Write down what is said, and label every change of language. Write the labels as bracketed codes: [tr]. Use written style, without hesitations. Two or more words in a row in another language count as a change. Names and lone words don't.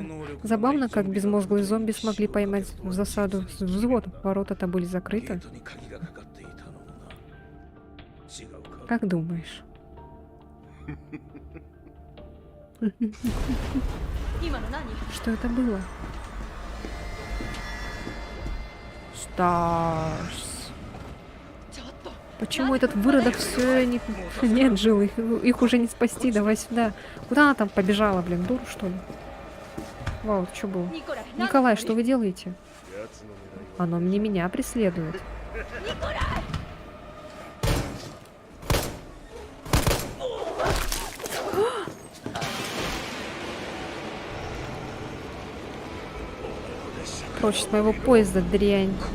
[ru] Забавно, как безмозглые зомби смогли поймать в засаду взвод. Ворота-то были закрыты. Как думаешь? [ja] 今の何？ [ru] Что это было? Stars. [ja] ちょっと。 [ru] Почему этот выродок все не... Нет, Жил, их уже не спасти, давай сюда. Куда она там побежала, блин, дур, что ли? Вау, что было? [ja] ニコライ。 [ru] Николай, что вы делаете? [ja] 奴の狙いは [ru] Оно мне меня преследует. Прочь с моего поезда, дрянь.